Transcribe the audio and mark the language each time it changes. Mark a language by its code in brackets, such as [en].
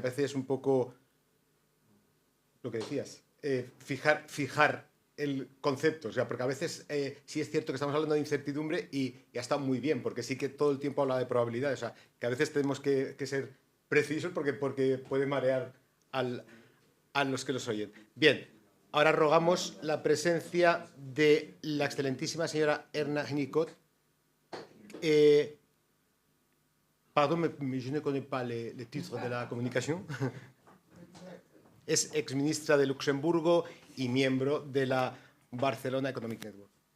[es] A veces un poco lo que decías, fijar el concepto, o sea, porque a veces sí es cierto que estamos hablando de incertidumbre y ha estado muy bien, porque sí que todo el tiempo habla de probabilidades, o sea, que a veces tenemos que ser precisos porque puede marear a los que los oyen. Bien, ahora rogamos la presencia de la excelentísima señora Erna Hennicot. [fr] Pardon, mais je ne connais pas les titres [es] de la comunicación. Es exministra de Luxemburgo y miembro de la Barcelona Economic Network.